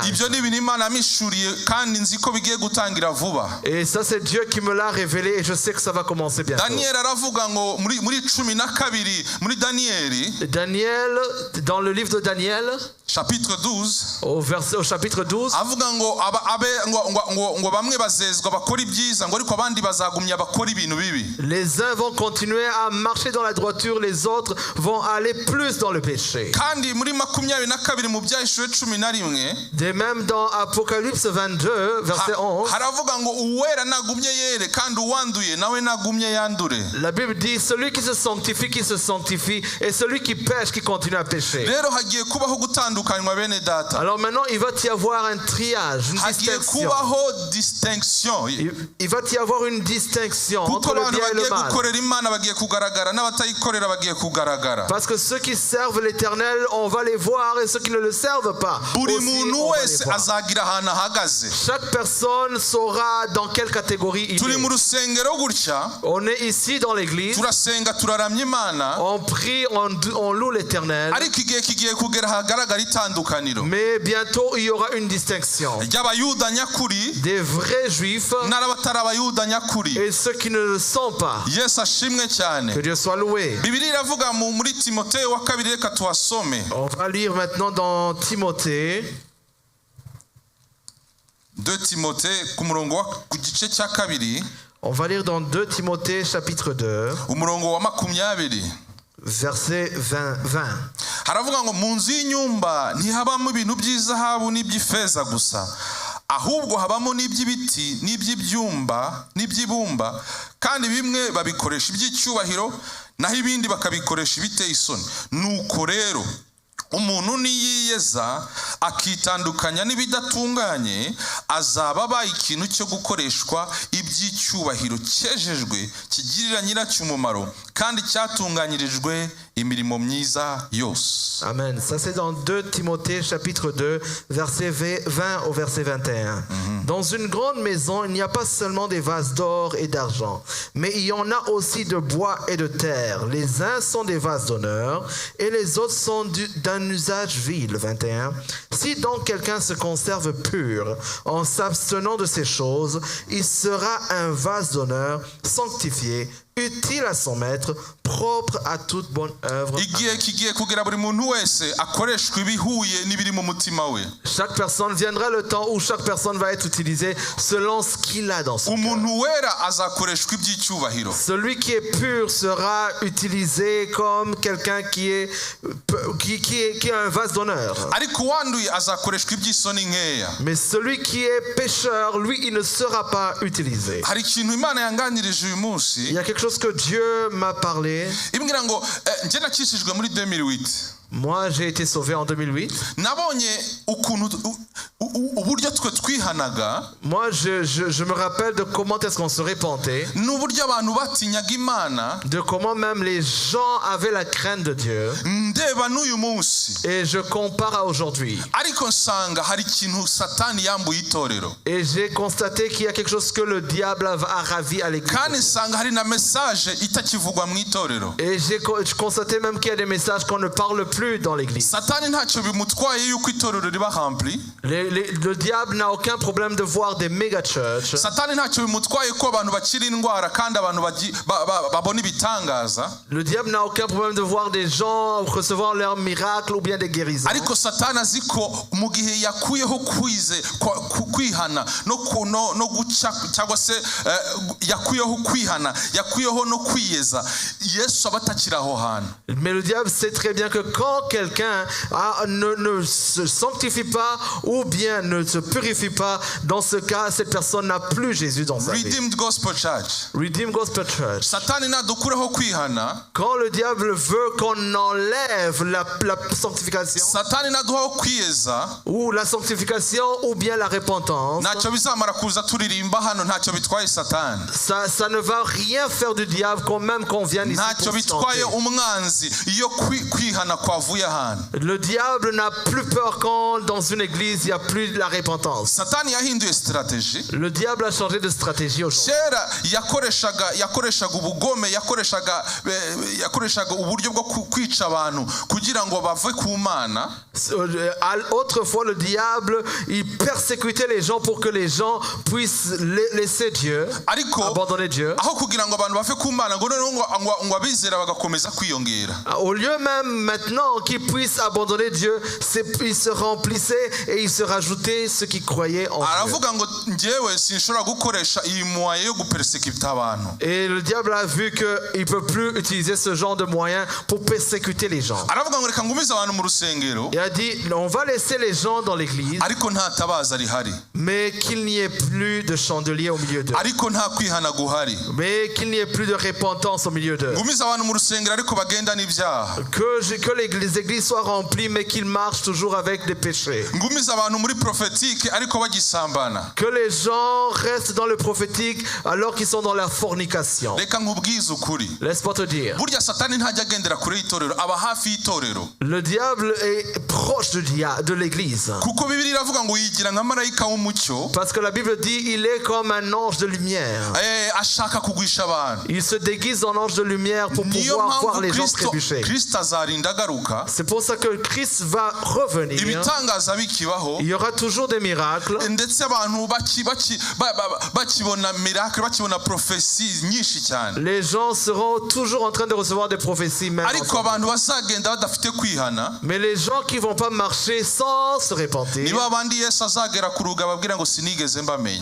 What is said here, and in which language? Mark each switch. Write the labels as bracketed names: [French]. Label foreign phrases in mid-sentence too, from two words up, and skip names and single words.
[Kinyarwanda] Ibyo ni ibintu Imana yamishuriye kandi nzi ko bigiye gutangira vuba. [French] Et ça c'est Dieu qui me l'a révélé et je sais que ça va commencer bientôt. [Kinyarwanda] Daniel aravuga ngo muri 12 muri [French] Daniel, dans le livre de Daniel, chapitre 12, au chapitre 12, [Kinyarwanda] avuga ngo ngo bamwe bazezwa bakora ibyiza ngo ariko abandi bazagumya bakora ibintu bibi. [French] les uns vont continuer à marcher dans la droiture, les autres vont aller plus dans le péché. [Kinyarwanda] Kandi muri 22 mu byahishuwe 11 [French] De même dans Apocalypse 22 verset 11, [Kinyarwanda] haravuga ngo uwera nagumye yere kandi uwanduye nawe nagumye yandure. [French] la Bible dit, celui qui se sanctifie et celui qui pêche qui continue à pécher. [Kinyarwanda] Rero hagiye kubaho gutandukanywa bene data. [French] Alors maintenant il va y avoir un triage, une [Kinyarwanda] Hagiye [French] distinction. [Kinyarwanda] kubaho distinction. [French] Il va y y avoir une distinction [Kinyarwanda] kuko [French] entre le [Kinyarwanda] abantu [French] bien et le [Kinyarwanda] bagiye [French] mal. [Kinyarwanda] gukorera imana bagiye kugaragara n'abatayikorera bagiye kugaragara. [French] Parce que ceux qui servent l'Éternel, on va les voir, et ceux qui ne le servent pas, [Kinyarwanda] buri [French] aussi, [Kinyarwanda] muntu [French] on va les [Kinyarwanda] wese [French] voir. [Kinyarwanda] azagira ahantu ahagaze. [French] Chaque personne saura dans quelle catégorie il [Kinyarwanda] turi mu [French] est. [Kinyarwanda] rusengero gutya, [French] On est ici dans l'église, [Kinyarwanda] turasenga turaramya imana, [French] on prie, on loue l'Éternel, [Kinyarwanda] ariko igihe kigiye kugera ahagaragara itandukaniro [French] mais bientôt il y aura une distinction [Kinyarwanda] ry'abayuda nyakuri [French] des vrais juifs [Kinyarwanda] n'abatari abayuda nyakuri. [French] et ceux qui ne le sont pas. [Kinyarwanda] Yesu ashimwe cyane. [French] Que Dieu soit loué. [Kinyarwanda] Bibiliya iravuga muri Timoteyo wa kabiri, reka tuhasome. [French] On va lire maintenant dans Timothée, [Kinyarwanda] 2 Timote ku gice cya kabiri, [French] on va lire dans 2 Timothée chapitre 2, [Kinyarwanda] umurongo wa 20. [French] verset 20. [Kinyarwanda] Haravuga ngo mu nzu y'inyumba ntihabamo ibintu by'izahabu n'iby'ifeza gusa, ahubwo habamo n'iby'ibiti n'iby'ibumba, kandi bimwe babikoresha iby'icyubahiro naho ibindi bakabikoresha ibiteye isoni. Nuko rero umuntu niyiyeza akitandukanya n'ibidatunganye, azaba abaye ikintu cyo gukoreshwa iby'icyubahiro cyejejwe, kigirira nyiracyo umumaro kandi cyatunganyirijwe imirimo myiza yose. Amen. [French] Ça c'est dans 2 Timothée chapitre 2, verset 20 au verset 21. Dans une grande maison, il n'y a pas seulement des vases d'or et d'argent, mais il y en a aussi de bois et de terre. Les uns sont des vases d'honneur et les autres sont d'un usage vil. 21. Si donc quelqu'un se conserve pur en s'abstenant de ces choses, il sera un vase d'honneur sanctifié, utile à son maître, propre à toute bonne œuvre. [Kinyarwanda] Igihe kigiye kugera buri muntu wese akoreshwa ibihuye n'ibiri mu mutima we. [French] Chaque personne, viendra le temps où chaque personne va être utilisée selon ce qu'il a dans son cœur. [Kinyarwanda] Umuntu wera azakoreshwa iby'icyubahiro. [French] Celui qui est pur sera utilisé comme quelqu'un qui a un vase d'honneur. [Kinyarwanda] Ariko uwanduye azakoreshwa iby'isoni nkeya. [French] Mais celui qui est pécheur, lui, il ne sera pas utilisé. [Kinyarwanda] Hari ikintu Imana yanganirije uyu munsi. [French] Il y a quelque chose que Dieu m'a parlé. [Kinyarwanda] Imbwira ngo njye nakishijwe muri 2008. [French] Moi, j'ai été sauvé en 2008. [Kinyarwanda] Nabonye ukuntu uburyo twe twihanaga. [French] Moi, je me rappelle de comment est-ce qu'on se repentait. [Kinyarwanda] N'uburyo abantu batinyaga Imana. [French] De comment même les gens avaient la crainte de Dieu. [Kinyarwanda] Ndeba n'uyu munsi. [French] Et je compare à aujourd'hui. [Kinyarwanda] Ariko nsanga hari ikintu Satani yambuye itorero. [French] Et j'ai constaté qu'il y a quelque chose que le diable a ravi à l'église. [Kinyarwanda] Kandi nsanga hari na message itakivugwa mu itorero. [French] Et j'ai constaté même qu'il y a des messages qu'on ne parle plus dans l'église. [Kinyarwanda] Satani ntacyo bimutwaye yuko itorero riba rempli. [French] Le diable n'a aucun problème de voir des méga churches. [Kinyarwanda] Satani ntacyo bimutwaye ko abantu bakira indwara kandi abantu babona ibitangaza. [French] Le diable n'a aucun problème de voir des gens recevoir leurs miracles ou bien des guérisons. [Kinyarwanda] Ariko Satani azi ko mu gihe yakuyeho kwihana no guca cyangwa se yakuyeho kwihana, yakuyeho no kwiyeza, Yesu abatakira aho hantu. [French] Mais le diable sait très bien que quand quelqu'un ne se sanctifie pas ou bien ne se purifie pas, dans ce cas, cette personne n'a plus Jésus dans sa vie. Redeemed Gospel Church. Redeemed Gospel Church. [Kinyarwanda] Satani nadukureho kwihana. [French] Quand le diable veut qu'on enlève la sanctification, [Kinyarwanda] Satani naduhaho kwiyeza, [French] ou la sanctification ou bien la repentance, [Kinyarwanda] ntacyo bizamara kuza turirimba hano, ntacyo bitwaye Satani. [French] ça ne va rien faire du diable quand même qu'on vienne ici [Kinyarwanda] Ntacyo [French] pour [Kinyarwanda] bitwaye [French] chanter. [Kinyarwanda] umwanzi iyo kwihana kwavuye hano. [French] Le diable n'a plus peur quand dans une église il n'y a plus de la repentance. [Kinyarwanda] Satani yahinduye strategy. [French] Le diable a changé de stratégie aujourd'hui. [Kinyarwanda] Kera yakoreshaga ubugome, yakoreshaga uburyo bwo kwica abantu kugira ngo bave ku Mana. [French] Autrefois, le diable, il persécutait les gens pour que les gens puissent laisser Dieu, abandonner Dieu. [Kinyarwanda] Aho kugira ngo abantu bave ku Mana ngo ngo abizera bagakomeza kwiyongera. [French] Au lieu même maintenant qu'ils puissent abandonner Dieu, ils se remplissaient et ils se rajoutaient ceux qui croyaient en Dieu. [Kinyarwanda] Aravuga ngo njyewe sinshobora gukoresha iyi moyen yo gupersécuter abantu. [French] Et le diable a vu qu'il ne peut plus utiliser ce genre de moyens pour persécuter les gens. [Kinyarwanda] Aravuga ngo reka ngumize abantu mu rusengero. [French] Il a dit, on va laisser les gens dans l'église, [Kinyarwanda] Ariko nta tabaza rihari. [French] mais qu'il n'y ait plus de chandelier au milieu d'eux. [Kinyarwanda] Ariko nta kwihana guhari. [French] Mais qu'il n'y ait plus de repentance au milieu d'eux. [Kinyarwanda] Ngumize abantu mu rusengero ariko bagenda n'ibyaha. [French] Que les églises soient remplies, mais qu'ils marchent toujours avec des péchés. [Kinyarwanda] ngumiza abantu muri prophétique ariko bagisambana. [French] Que les gens restent dans le prophétique alors qu'ils sont dans la fornication. [Kinyarwanda] Reka nkubwize ukuri. [French] Laisse-moi te dire. [Kinyarwanda] Burya satani ntajya agendera kure y'itorero, aba hafi y'itorero. [French] Le diable est proche de l'église. [Kinyarwanda] Kuko Bibiliya iravuga ngo yigira nka marayika w'umucyo. [French] Parce que la Bible dit il est comme un ange de lumière. [Kinyarwanda] Ashaka kugwisha abantu. [French] Il se déguise en ange de lumière pour pouvoir voir les gens trébucher. [Kinyarwanda] Kristo azarinda agaruka. [French] C'est pour ça que Christ va revenir. [Kinyarwanda] Ibitangaza bikibaho. [French] Il y aura toujours des miracles. [Kinyarwanda] Ndetse abantu bakibona miracle, bakibona prophéties nyinshi cyane. [French] Les gens seront toujours en train de recevoir des prophéties même. [Kinyarwanda] Ariko abantu bazagenda badafite kwihana. [French] Mais les gens qui vont pas marcher sans se repentir. [Kinyarwanda] Niba abandi Yesu azagera ku ruga babwira ngo sinigeze mbamenya.